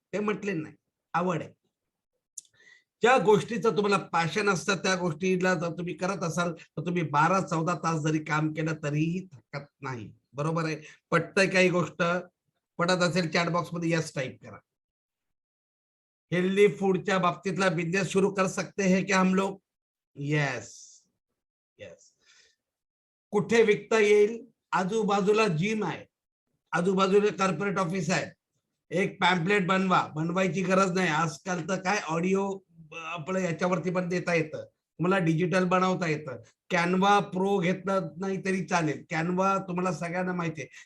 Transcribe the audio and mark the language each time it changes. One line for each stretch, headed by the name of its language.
Marathi: ते म्हटले नाही, आवड आहे. ज्या गोष्टीचं तुम्हाला पॅशन असतं त्या गोष्टीला जर तुम्ही करत असाल तर तुम्ही 12-14 तास जरी काम केलं तरीही थकत नाही. बरोबर आहे? पटतंय काही गोष्ट? पटत असेल चॅट बॉक्स मध्ये यस टाइप करा.
Hindi: हेल्दी फूडच्या बाबतीतला बिझनेस शुरू कर सकते हैं क्या हम लोग?
Marathi: Yes yes. कुठे विकता येईल? आजूबाजूला जिम आहे, आजूबाजूला कॉर्पोरेट ऑफिस आहे. एक पॅम्पलेट बनवायची गरज नाही. आजकाल तर काय ऑडिओ आपलं याच्यावरती पण देता येतं, तुम्हाला डिजिटल बनवता येतं. कॅनवा प्रो घेतलं नाही तरी चालेल. कॅनवा तुम्हाला सगळ्यांना माहिती आहे.